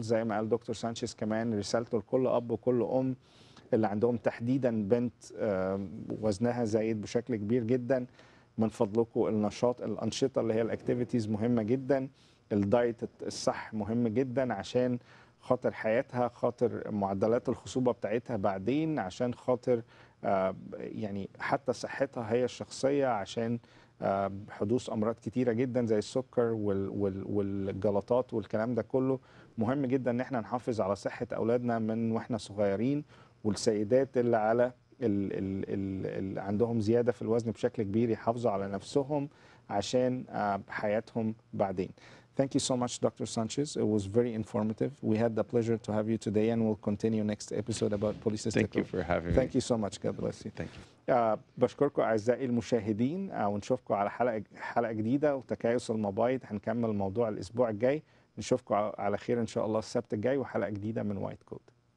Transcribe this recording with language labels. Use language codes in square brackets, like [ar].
[ar] زي ما قال دكتور سانشيز كمان رسالته لكل أب وكل أم اللي عندهم تحديدا بنت وزنها زايد بشكل كبير جدا، من فضلكم الأنشطة اللي هي الأكتيفيتيز مهمة جدا، الدايت الصح مهم جدا عشان خاطر حياتها، خاطر معدلات الخصوبة بتاعتها بعدين، عشان خاطر يعني حتى صحتها هي الشخصية، عشان حدوث أمراض كتيرة جدا زي السكر والجلطات والكلام ده كله. مهم جدا ان احنا نحافظ على صحة أولادنا من واحنا صغيرين، والسيدات اللي على اللي عندهم زيادة في الوزن بشكل كبير يحافظوا على نفسهم عشان حياتهم بعدين. [en] Thank you so much, Dr. Sanchez. It was very informative. We had the pleasure to have you today, and we'll continue next episode about polycystic. Thank you for having me. Thank you so much. God bless you. Thank you. [ar] بشكركم أعزائي المشاهدين، ونشوفكم على حلقة جديدة وتكيس المبيض. هنكمل موضوع الأسبوع الجاي. نشوفكم على خير إن شاء الله السبت الجاي وحلقة جديدة من وايت كوت.